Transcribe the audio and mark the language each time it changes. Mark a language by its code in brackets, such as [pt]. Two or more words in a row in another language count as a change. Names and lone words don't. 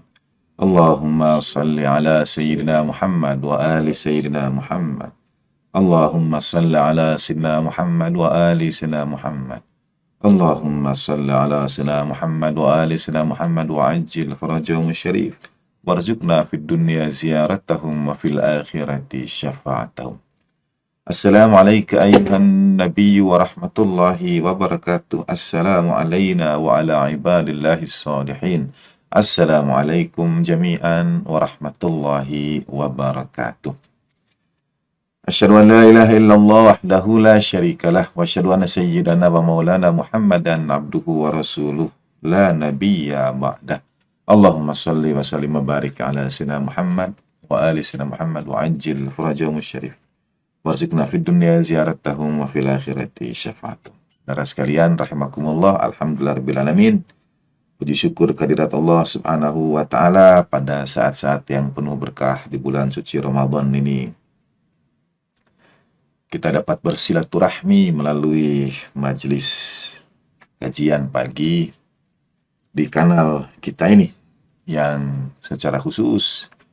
[ar] اللهم صل على سيدنا محمد وآل سيدنا محمد. اللهم صل على سيدنا محمد وآل سيدنا محمد. اللهم صل على سيدنا محمد وآل سيدنا محمد وعجل فرجهم الشريف وارزقنا في الدنيا زيارتهم وفي الآخرة شفاعتهم. السلام عليك أيها النبي ورحمة الله وبركاته. السلام علينا وعلى عباد الله الصالحين. السلام عليكم جميعا ورحمة الله وبركاته. أشهد أن لا إله إلا الله وحده لا شريك له وأشهد أن سيدنا ومولانا محمدا عبده ورسوله لا نبي بعده. اللهم صل وسلم وبارك على سيدنا محمد وآل سيدنا محمد وعجل فرجهم الشريف. وارزقنا في الدنيا زيارتهم وفي الآخرة شفاعتهم. [id] Saudara sekalian rahimakumullah, [ar] الحمد لله رب العالمين. [id] Puji syukur kehadirat [ar] الله سبحانه وتعالى [id] pada saat-saat yang penuh berkah di bulan suci Ramadan ini. Kita dapat bersilaturahmi melalui majelis kajian pagi di kanal kita ini yang secara khusus